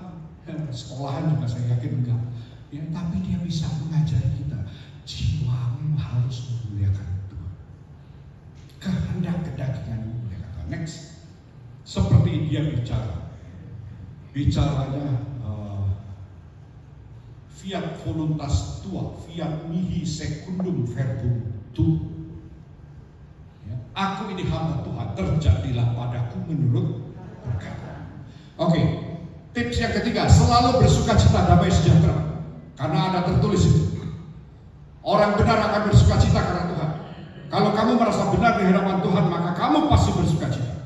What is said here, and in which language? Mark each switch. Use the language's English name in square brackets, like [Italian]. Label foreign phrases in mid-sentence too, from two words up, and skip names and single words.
[Indonesian] Sekolahan juga saya yakin enggak. Ya, tapi dia bisa mengajari kita. Jiwamu harus memuliakan Tuhan. Kehendak kedagingan memuliakan Tuhan. Next. Seperti dia bicara. [Latin] Bicaranya fiat voluntas tua, fiat mihi secundum verbum tu. [Indonesian] Ya, aku ini hamba Tuhan, terjadilah padaku menurut perkataan. Oke, tips yang ketiga, selalu bersuka cita, damai sejahtera. Karena ada tertulis itu. Orang benar akan bersuka cita karena Tuhan. Kalau kamu merasa benar di hadapan Tuhan, maka kamu pasti bersuka cita.